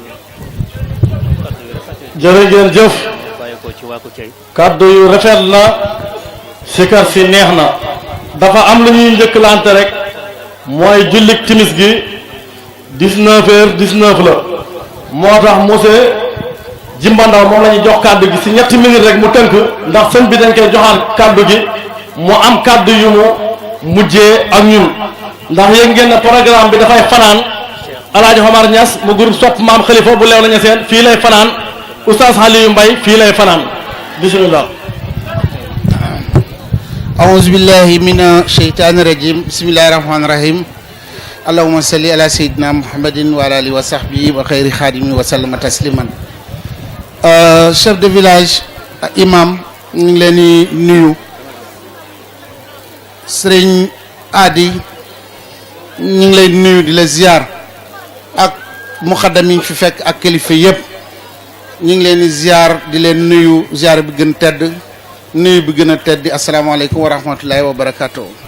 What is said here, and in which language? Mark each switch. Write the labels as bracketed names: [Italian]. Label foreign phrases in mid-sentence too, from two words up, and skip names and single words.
[Wolof] jërëjëf jëf kàddu yu rafet na sikar si neex na dafa am lu ñuy njëkkalante rek mooy jullik timis gi 19h19 la moo tax monsieur Jimba Ndaw moom la ñuy jox kàddu gi si ñetti minutes rek mu tënk ndax sëñ bi dañ koy joxaan kàddu gi mu am kàddu yu mu mujjee ak ñun ndax yéeg ngeen ne programme bi dafay fanaan Alaaji Omar Niass mu groupe sopp maam Khalifa bu leew la ñaseen fii lay fanaan Oustaz Aliou Mbaye fii lay fanaan bismillah. [Arabic] أعوذ بالله من الشيطان الرجيم بسم الله الرحمن الرحيم اللهم صل على سيدنا محمد وعلى آله وصحبه وخير خادمه وسلم تسليما. [French] chef de village [Wolof] imam ñu ngi leen di nuyu sëriñ Adi ñu ngi lay nuyu di la ziar ak muxaddam yi fi fekk ak kilifa yëpp ñu ngi leen di ziar di leen nuyu ziar bi gën tedd nuyu bi gën a tedd [Arabic] السلام عليكم ورحمة الله وبركاته.